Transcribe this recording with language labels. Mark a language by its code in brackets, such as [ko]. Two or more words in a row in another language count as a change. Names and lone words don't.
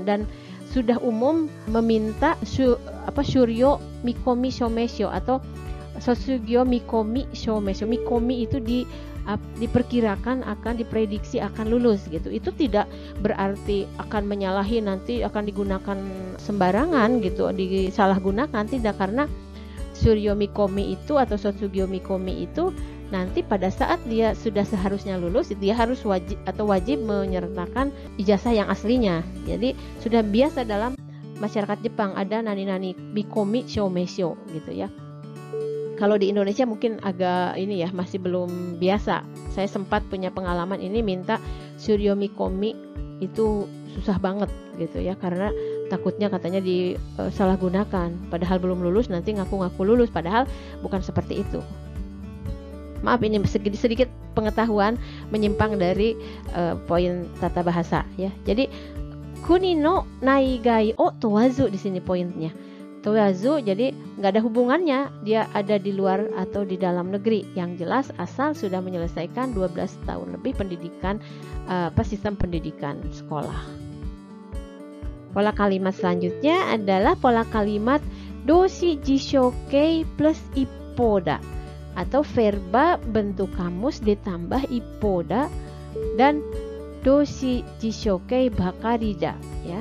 [id] Dan sudah umum meminta [ja] 修了見込証明書 [id] atau [ja] 卒業見込証明書. [id] Mikomi itu diperkirakan akan, diprediksi akan lulus gitu. Itu tidak berarti akan menyalahi, nanti akan digunakan sembarangan gitu, disalahgunakan, tidak. Karena [ja] 修了見込 [id] itu atau [ja] 卒業見込 [id] itu nanti pada saat dia sudah seharusnya lulus, dia harus wajib menyertakan ijazah yang aslinya. Jadi sudah biasa dalam masyarakat Jepang ada [ja] なになに見込証明書 [id] gitu ya. Kalau di Indonesia mungkin agak ini ya, masih belum biasa. Saya sempat punya pengalaman ini, minta [ja] 修了見込 [id] itu susah banget gitu ya, karena takutnya katanya disalahgunakan. Padahal belum lulus, nanti ngaku-ngaku lulus, padahal bukan seperti itu. Maaf, ini sedikit pengetahuan menyimpang dari poin tata bahasa ya. Jadi [ja] 国の内外を問わず [id] di sini poinnya. Towazu jadi nggak ada hubungannya dia ada di luar atau di dalam negeri. Yang jelas asal sudah menyelesaikan 12 tahun lebih pendidikan sistem pendidikan sekolah. Pola kalimat selanjutnya adalah pola kalimat [ja] 動詞辞書形 [id] plus ippoda atau verba bentuk kamus ditambah ippoda dan [ja] 動詞辞書形ばかりだ [id] ya.